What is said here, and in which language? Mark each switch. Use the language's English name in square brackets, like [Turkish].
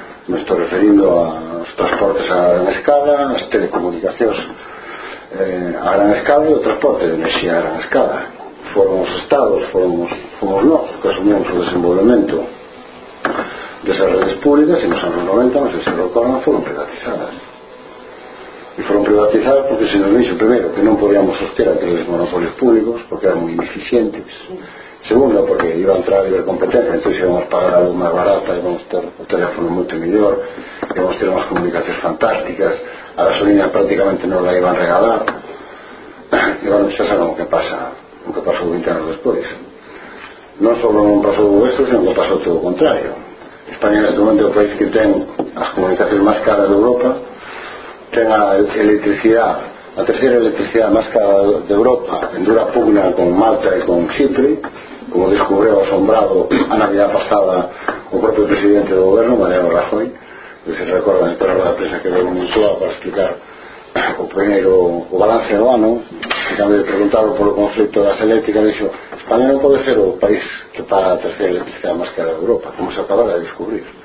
[Galician] Me estou referindo aos transportes a gran escala, as telecomunicacións a gran escala e o transporte de enerxía a gran escala. Foron os estados, fomos nós que asumimos o desenvolvemento desas redes públicas, e nos anos 90, non sei se recordan, foron privatizadas. E foron privatizadas porque se nos dixo, primeiro, que non podíamos soster aqueles monopolios públicos porque eran moi ineficientes. Segundo, porque iba a entrar a libre competencia, entón íbamos pagar algo máis barata, íbamos ter o teléfono moito mellor, íbamos ter unhas comunicacións fantásticas, a gasolina prácticamente non la iban regalar. E bueno, xa sabemos o que pasou 20 anos despois. Non só non pasou isto, sino que pasou todo o contrario. España é o país que ten as comunicacións máis caras de Europa, [Spanish] tenga electricidad, la tercera electricidad más cara de Europa, en dura pugna con Malta y con Chipre, como descubrió asombrado a Navidad pasada el propio presidente de gobierno, Mariano Rajoy, que se recuerda en toda la prensa que le comentó para explicar o primero o balance do ano, en cambio de preguntarlo por o conflicto das eléctricas, [Galician] dixo, España non pode ser o país que paga a terceira eléctrica máis cara de Europa, [Spanish] como se acaba de descubrir.